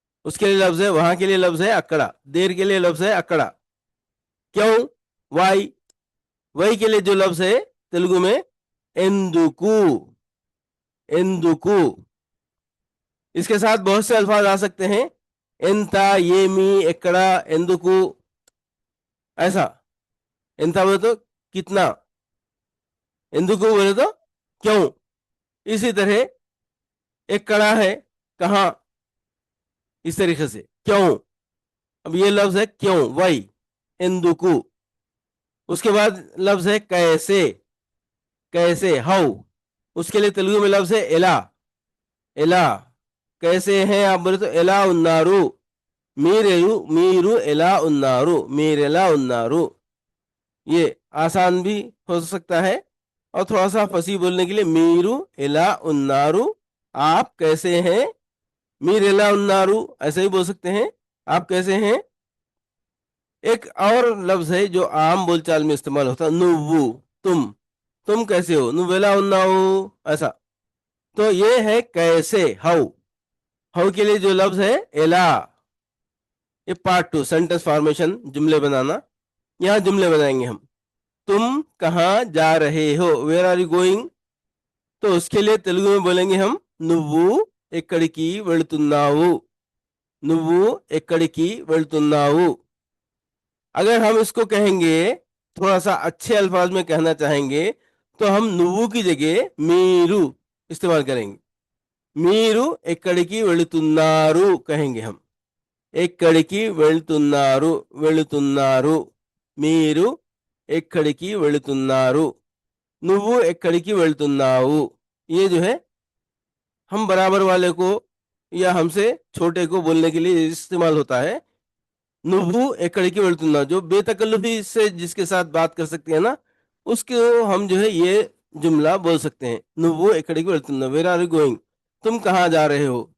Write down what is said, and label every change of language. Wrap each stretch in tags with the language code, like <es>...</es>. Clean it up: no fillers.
<hi>उसके लिए लफ्ज है, वहां के लिए लफ्ज है अक्कड़ा, देर के लिए लफ्ज है अक्कड़ा। क्यों, वाई, वही के लिए जो लफ्ज है तेलुगु में एंदुकू, एंदुकू। इसके साथ बहुत से अल्फाज आ सकते हैं,</hi> <te>ఎంత, ఏమి, ఎక్కడ, ఎందుకు,</te> <hi>ऐसा। ఎంత बोले तो कितना, ఎందుకు बोले तो क्यों। इसी तरह ఎక్కడ है, कहाँ, इस तरीके से क्यों। अब ये लफ्ज है क्यों, वाई, ఎందుకు। उसके बाद लफ्ज है कैसे, कैसे, हाउ। उसके लिए तेलुगु में लफ्ज है एला, एला। कैसे हैं आप बोले तो</hi> <te>ఎలా ఉన్నారు, మీరు ఎలా ఉన్నారు, మీరెలా ఉన్నారు।</te> <hi>ये आसान भी हो सकता है और थोड़ा सा फंसी बोलने के लिए</hi> <te>मीरू एला उन्नारू,</te> <hi>आप कैसे हैं।</hi> <te>मीर एला उन्नारू</te> <hi>ऐसे ही बोल सकते हैं, आप कैसे हैं। एक और लफ्ज है जो आम बोलचाल में इस्तेमाल होता है, नुव्वु, तुम कैसे हो,</hi> <te>नुवेला उन्नाऊ,</te> <hi>ऐसा। तो ये है कैसे, हाउ। हाउ के लिए जो लफ्ज है एला। ये पार्ट 2, सेंटेंस फॉर्मेशन, जुमले बनाना। यहाँ जुमले बनाएंगे हम। तुम कहाँ जा रहे हो,</hi> <en>Where are you going.</en> <hi>तो उसके लिए तेलुगु में बोलेंगे हम</hi> <te>నువ్వు ఎక్కడికి వెళుతున్నావు, నువ్వు ఎక్కడికి వెళుతున్నావు।</te> <hi>अगर हम इसको कहेंगे, थोड़ा सा अच्छे अल्फाज में कहना चाहेंगे, तो हम నువ్వు की जगह మీరు इस्तेमाल करेंगे।</hi> <te>మీరు ఎక్కడికి వెళుతున్నారు</te> <hi>कहेंगे हम,</hi> <te>ఎక్కడికి వెళుతున్నారు, వెళుతున్నారు। మీరు ఎక్కడికి వెళుతున్నారు, నువ్వు ఎక్కడికి వెళ్తున్నావు।</te> <hi>ये जो है हम बराबर वाले को या हमसे छोटे को बोलने के लिए इस्तेमाल होता है।</hi> <te>నువ్వు ఎక్కడికి వెళ్తున్నావు,</te> <hi>जो बेतकल्लुफी से जिसके साथ बात कर सकते हैं ना, उसको हम जो है ये जुमला बोल सकते हैं।</hi> <te>నువ్వు ఎక్కడికి వెళ్తున్నావు,</te> <en>where are you going,</en> <hi>तुम कहाँ जा रहे हो।</hi>